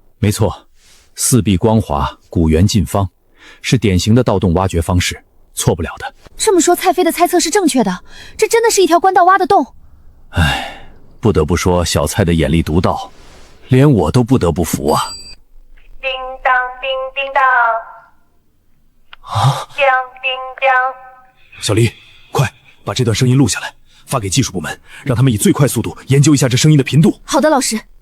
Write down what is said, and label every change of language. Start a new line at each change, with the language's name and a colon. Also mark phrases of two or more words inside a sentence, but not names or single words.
Chinese: 沒錯，四壁光滑，古圓近方，是典型的盜洞挖掘方式，錯不了的。這麼說，蔡飛的猜測是正確的，這真的是一條官道挖的洞。唉，不得不說小蔡的眼力獨到，連我都不得不服啊。叮當叮叮當，啊！叮叮叮。小黎，快把這段聲音錄下來，發給技術部門，讓他們以最快速度研究一下這聲音的頻度。好的，老師。